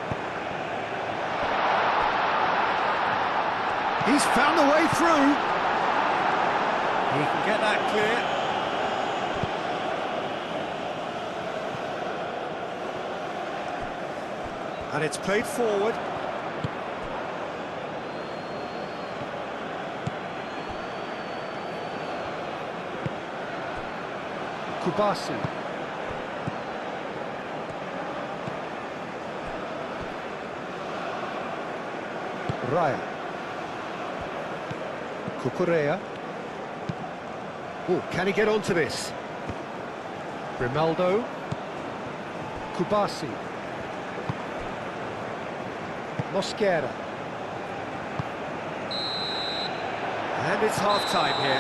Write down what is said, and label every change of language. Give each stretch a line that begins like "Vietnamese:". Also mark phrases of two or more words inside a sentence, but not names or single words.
English: He's found the way through. He can get that clear. And it's played forward. Kubasi. Raya. Cucurella. Oh, can he get onto this? Grimaldo. Kubasi. Mosquera. And it's half-time here.